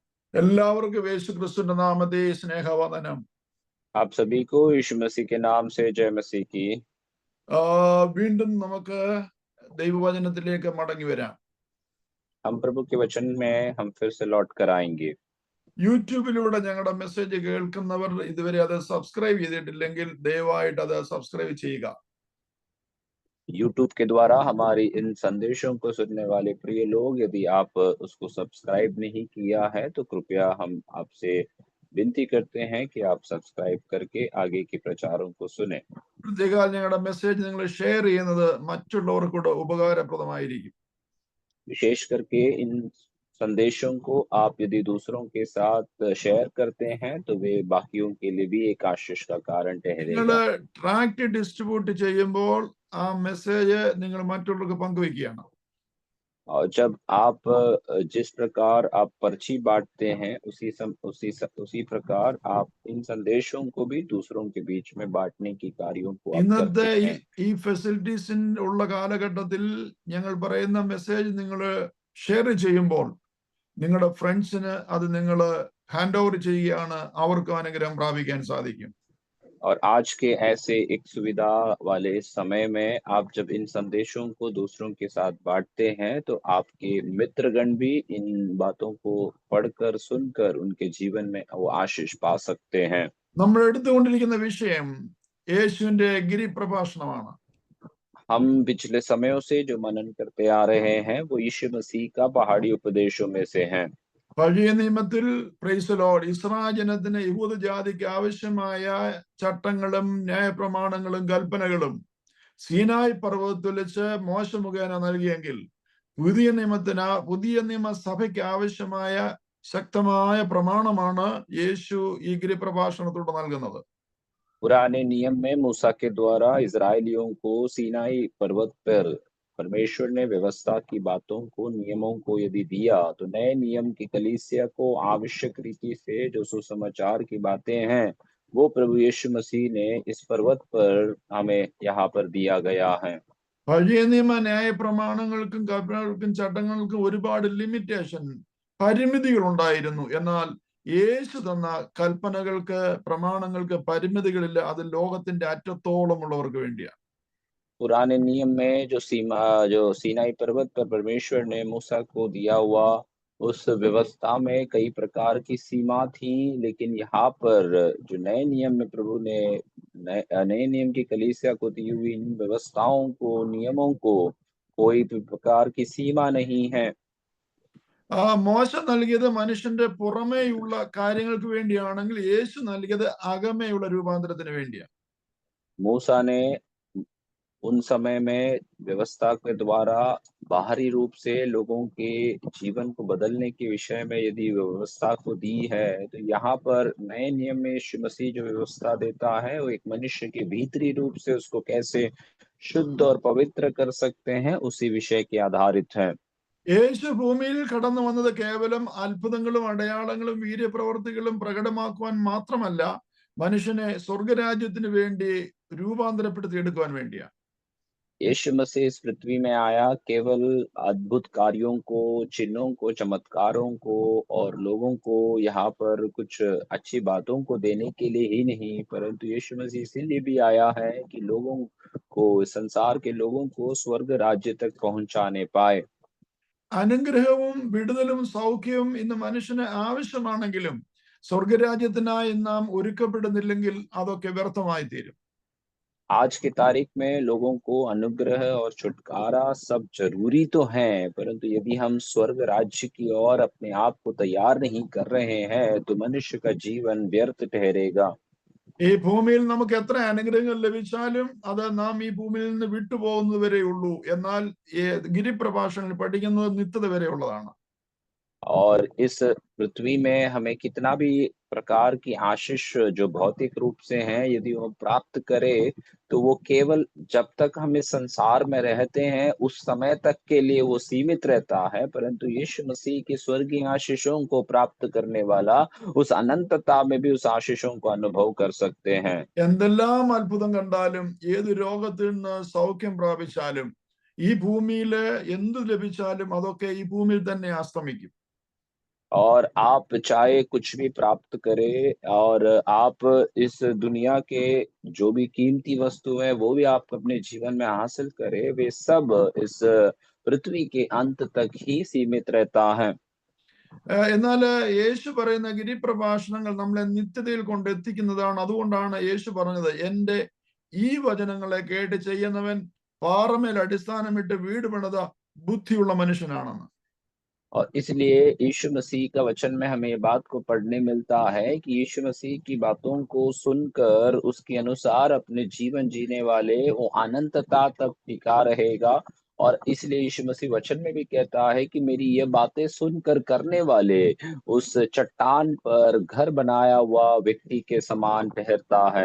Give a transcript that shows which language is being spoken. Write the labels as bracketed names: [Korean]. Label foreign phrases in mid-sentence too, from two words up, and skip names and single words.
[Malayalam] എല്ലാവർക്കും യേശു ക്രിസ്തുവിന്റെ നാമത്തിൽ സ്നേഹവന്ദനം. [Hindi] आप सभी को यीशु मसीह के नाम से जय मसीह की। [Malayalam] വീണ്ടും നമുക്ക് ദൈവവചനത്തിലേക്ക് മടങ്ങി വരാം. [Hindi] हम प्रभु के वचन में हम फिर से लौट कर आएंगे। [Malayalam] യൂട്യൂബിലൂടെ ഞങ്ങളുടെ മെസ്സേജ് കേൾക്കുന്നവർ ഇതുവരെ അത് സബ്സ്ക്രൈബ് ചെയ്തിട്ടില്ലെങ്കിൽ ദയവായിട്ട് അത് സബ്സ്ക്രൈബ് ചെയ്യുക. [Hindi] YouTube के द्वारा हमारी इन संदेशों को सुनने वाले प्रिय लोग, यदि आप उसको सब्सक्राइब नहीं किया है तो कृपया हम आपसे विनती करते हैं कि आप सब्सक्राइब करके आगे के प्रचारों को सुने। [Malayalam] പ്രത്യേകം ഞങ്ങളുടെ മെസ്സേജ് നിങ്ങൾ ഷെയർ ചെയ്യുന്നത് മറ്റുള്ളവർക്കൂടെ ഉപകാരപ്രദമായിരിക്കും. [Hindi] विशेष करके इन संदेशों को आप यदि दूसरों के साथ शेयर करते हैं तो वे बाकियों के लिए भी एक आशीष का कारण [Malayalam] നിങ്ങൾ [Hindi] ठहरेगा। [English] tract distribute [Malayalam] ചെയ്യുമ്പോൾ ആ മെസ്സേജ് നിങ്ങൾ മറ്റുള്ളവർക്ക് പങ്കുവയ്ക്കുകയാണ്. [Hindi] और जब आप जिस प्रकार आप पर्ची बांटते हैं उसी प्रकार आप इन संदेशों को भी दूसरों के बीच में बांटने की कार्यों को आप [Malayalam] ഇന്നത്തെ [Hindi] करते हैं। [Malayalam] ഈ ഫെസിലിറ്റീസ് ഉള്ള കാലഘട്ടത്തിൽ ഞങ്ങൾ പറയുന്ന മെസ്സേജ് നിങ്ങൾ ഷെയർ ചെയ്യുമ്പോൾ നിങ്ങളുടെ ഫ്രണ്ട്സിന് അത് നിങ്ങൾ [English] hand over [Malayalam] ചെയ്യുകയാണ്, അവർക്ക് അനുഗ്രഹം പ്രാപിക്കാൻ സാധിക്കും. [Hindi] और आज के ऐसे एक सुविधा वाले समय में आप जब इन संदेशों को दूसरों के साथ बांटते हैं तो आपके मित्रगण भी इन बातों को पढ़कर सुनकर उनके जीवन में वो आशीष पा सकते हैं। [Malayalam] നമ്മൾ എടുത്തുകൊണ്ടിരിക്കുന്ന വിഷയം യേശുവിന്റെ ഗിരിപ്രഭാഷണമാണ്. [Hindi] हम पिछले समयों से जो मनन करते आ रहे हैं वो यीशु मसीह का पहाड़ी उपदेशों में से हैं। [Malayalam] പഴയ നിയമത്തിൽ [English] praise Lord [Malayalam] ഇസ്രായേൽ ജനത്തിന് യഹൂദ ജാതിക്ക് ആവശ്യമായ ചട്ടങ്ങളും ന്യായപ്രമാണങ്ങളും കൽപ്പനകളും സീനായ് പർവ്വതത്തിൽ വെച്ച് മോശ മുഖേന നൽകിയെങ്കിൽ പുതിയ നിയമസഭയ്ക്ക് ആവശ്യമായ ശക്തമായ പ്രമാണമാണ് യേശു ഈ ഗിരിപ്രഭാഷണത്തോട് നൽകുന്നത്. [Hindi] पुराने नियम में मूसा के द्वारा इजरायलियों को सीनाई पर्वत पर परमेश्वर ने व्यवस्था की बातों को, नियमों को यदि दिया तो नए नियम की कलीसिया को आवश्यक रीति से जो सुसमाचार की बातें हैं वो प्रभु यीशु मसीह ने इस पर्वत पर हमें यहाँ पर दिया गया है। [Malayalam] പഴയ നിയമ ന്യായ പ്രമാണങ്ങൾക്കും കൽപ്പനകൾക്കും ചട്ടങ്ങൾക്കും ഒരുപാട് ലിമിറ്റേഷൻ, പരിമിതികൾ ഉണ്ടായിരുന്നു. എന്നാൽ യേശു തന്ന കൽപ്പനകൾക്ക് പ്രമാണങ്ങൾക്ക് പരിമിതികളില്ല. അത് ലോകത്തിന്റെ അറ്റത്തോളമുള്ളവർക്ക് വേണ്ടിയാണ്. [Hindi] पुराने नियम में जो सीनाई पर्वत पर परमेश्वर ने मूसा को दिया हुआ उस व्यवस्था में कई प्रकार की सीमा थी, लेकिन यहाँ पर जो नए नियम में प्रभु ने नए नियम की कलीसिया को दी हुई इन व्यवस्थाओं को, नियमों को कोई भी प्रकार की सीमा नहीं है। [Malayalam] മോശ നൽകിയത് മനുഷ്യന്റെ പുറമേയുള്ള കാര്യങ്ങൾക്ക് വേണ്ടിയാണെങ്കിൽ യേശു നൽകിയത് അകമേയുള്ള രൂപാന്തരത്തിന് വേണ്ടിയാണ്. [Hindi] मूसा ने उन समय में व्यवस्था के द्वारा बाहरी रूप से लोगों के जीवन को बदलने के विषय में यदि व्यवस्था को दी है तो यहाँ पर नए नियम में यीशु मसीह जो व्यवस्था देता है वो एक मनुष्य के भीतरी रूप से उसको कैसे शुद्ध और पवित्र कर सकते हैं उसी विषय के आधारित है। [Malayalam] യേശു ഭൂമിയിൽ കടന്നു വന്നത് കേവലം അത്ഭുതങ്ങളും അടയാളങ്ങളും വീര്യപ്രവർത്തികളും പ്രകടമാക്കുവാൻ മാത്രമല്ല, മനുഷ്യനെ സ്വർഗരാജ്യത്തിന് വേണ്ടി രൂപാന്തരപ്പെടുത്തിയെടുക്കുവാൻ വേണ്ടിയാണ്. [Hindi] यीशु मसीह इस पृथ्वी में आया केवल अद्भुत कार्यों को, चिन्हों को, चमत्कारों को और लोगों को यहाँ पर कुछ अच्छी बातों को देने के लिए ही नहीं, परंतु यीशु मसीह इसीलिए भी आया है कि लोगों को, संसार के लोगों को स्वर्ग राज्य तक पहुंचाने पाए। [Malayalam] അനുഗ്രഹവും വിടുതലും സൗഖ്യവും ഇന്ന് മനുഷ്യന് ആവശ്യമാണെങ്കിലും സ്വർഗരാജ്യത്തിനായി നാം ഒരുക്കപ്പെടുന്നില്ലെങ്കിൽ അതൊക്കെ വ്യർത്ഥമായി തീരും. [Hindi] आज की तारीख में लोगों को अनुग्रह और छुटकारा सब जरूरी तो है, परंतु यदि हम स्वर्ग राज्य की ओर अपने आप को तैयार नहीं कर रहे हैं तो मनुष्य का जीवन व्यर्थ ठहरेगा। [Malayalam] ഈ ഭൂമിയിൽ നമുക്ക് എത്ര അനുഗ്രഹങ്ങൾ ലഭിച്ചാലും അത് നാം ഈ ഭൂമിയിൽ നിന്ന് വിട്ടുപോകുന്നത് വരെ ഉള്ളൂ. എന്നാൽ ഈ ഗിരിപ്രഭാഷണങ്ങൾ പഠിക്കുന്നത് നിത്യത വരെ ഉള്ളതാണ്. [Hindi] और इस पृथ्वी में हमें कितना भी प्रकार की आशीष जो भौतिक रूप से हैं यदि वो प्राप्त करे तो वो केवल जब तक हम इस संसार में रहते हैं उस समय तक के लिए वो सीमित रहता है, परंतु यीशु मसीह की स्वर्गीय आशीषों को प्राप्त करने वाला उस अनंतता में भी उस आशीषों को अनुभव कर सकते हैं। [Malayalam] എന്തെല്ലാം അത്ഭുതം കണ്ടാലും, ഏത് രോഗത്തിൽ നിന്ന് സൗഖ്യം പ്രാപിച്ചാലും, ഈ ഭൂമിയിൽ എന്ത് ലഭിച്ചാലും അതൊക്കെ ഈ ഭൂമിയിൽ തന്നെ അസ്തമിക്കും. [Hindi] और आप चाहे कुछ भी प्राप्त करें और आप इस दुनिया के जो भी कीमती वस्तु है वो भी आप अपने जीवन में हासिल करें, वे सब इस पृथ्वी के अंत तक ही सीमित रहता है। [Malayalam] എന്നാൽ യേശു പറയുന്ന ഗിരിപ്രഭാഷണങ്ങൾ നമ്മളെ നിത്യതയിൽ കൊണ്ടെത്തിക്കുന്നതാണ്. അതുകൊണ്ടാണ് യേശു പറഞ്ഞത്, എന്റെ ഈ വചനങ്ങളെ കേട്ട് ചെയ്യുന്നവൻ പാറമേൽ അടിസ്ഥാനമിട്ട് വീട് പണിത ബുദ്ധിയുള്ള മനുഷ്യനാണെന്ന്. [Hindi] और इसलिए यीशु मसीह का वचन में हमें ये बात को पढ़ने मिलता है कि यीशु मसीह की बातों को सुनकर उसके अनुसार अपने जीवन जीने वाले वो अनंतता तक टिका रहेगा। और इसलिए यीशु मसीह वचन में भी कहता है कि मेरी ये बातें सुनकर करने वाले उस चट्टान पर घर बनाया हुआ व्यक्ति के समान ठहरता है।